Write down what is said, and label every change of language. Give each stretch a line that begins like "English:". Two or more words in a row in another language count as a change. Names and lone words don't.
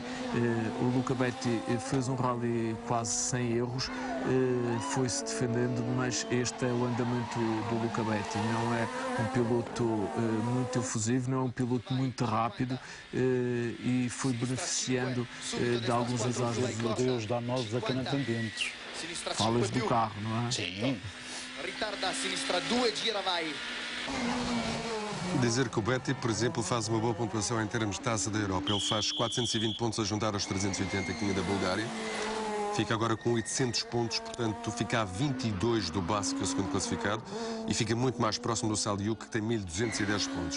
Portuguese: O Luca Betti fez um rally quase sem erros, foi-se defendendo, mas este é o andamento do Luca Betti. Não é um piloto muito efusivo, não é um piloto muito rápido e foi beneficiando de alguns azares. Meu Deus, dá nós a cana pendentes. Falas do carro, não é? Sim.
Italian: Ritarda a sinistra 2, gira, vai.
Portuguese: Dizer que o Betti, por exemplo, faz uma boa pontuação em termos de taça da Europa. Ele faz 420 pontos a juntar aos 380 que tinha da Bulgária. Fica agora com 800 pontos, portanto fica a 22 do Basso, que é o segundo classificado, e fica muito mais próximo do Saliuk, que tem 1210 pontos.